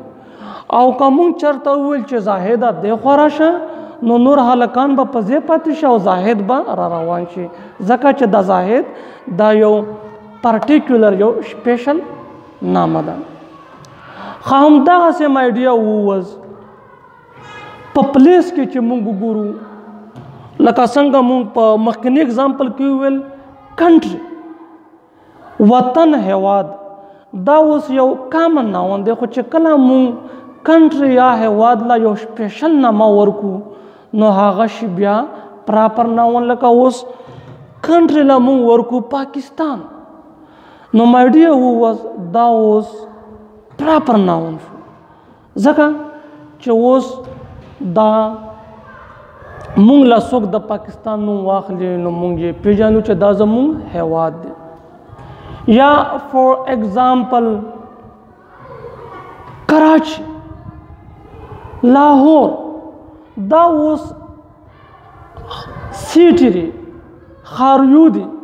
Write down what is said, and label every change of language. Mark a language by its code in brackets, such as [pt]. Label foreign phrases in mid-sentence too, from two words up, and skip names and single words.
[ps] او که موږ چېرته وویل چې زاهده دې خوا راشه، نو نور هلکان به په ځای پاتې شي او زاهد به را روان شي، ځکه چې دا زاهد دا یو پارټیکولر یو سپیشل نامه ده. خو همدغسې [en] my dear viewers، [ps] په پلیس کې چې موږ وګورو، لکه څنګه موږ په مخکیني اگزامپل کې وویل کنټري، وطن، هیواد، دا اوس یو [en] common noun [ps] دی. خو چې کله موږ کنټري یا هیواد لا یو سپیشل نامه ورکو، نو هغه شي بیا [en] proper noun. [ps] لکه اوس کنټري له موږ ورکو پاکستان، نو [en] my dear viewers [ps] دا اوس [en] proper noun [ps] شو، ځکه چې اوس دا موږ له څوک د پاکستان نوم واخلي، نو موږ یې پیژنو چې دا زموږ هیواد دی. یا [en] for example [ps] کراچي، لاهور، دا اوس سیټي دی، ښاریو دي.